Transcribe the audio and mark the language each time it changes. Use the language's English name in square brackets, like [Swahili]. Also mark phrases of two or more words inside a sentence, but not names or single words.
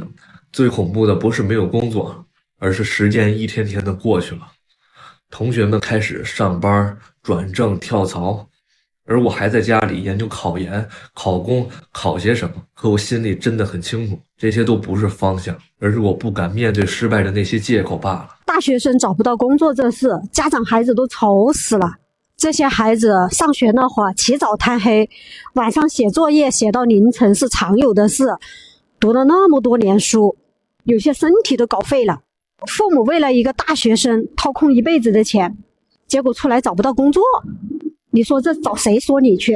[Chinese] 最恐怖的不是沒有工作，而是時間一天天的過去了，同學們開始上班、轉正、跳槽，而我還在家裡研究考研、考公、考些什麼。可我心裡真的很清楚，這些都不是方向，而是我不敢面對失敗的那些借口罷了。大學生找不到工作這事，家長孩子都愁死了。這些孩子上學那會兒起早貪黑，晚上寫作業寫到凌晨是常有的事，讀了那麼多年書，有些身體都搞廢了。父母為了一個大學生掏空一輩子的錢，結果出來找不到工作，你說這找誰說理去？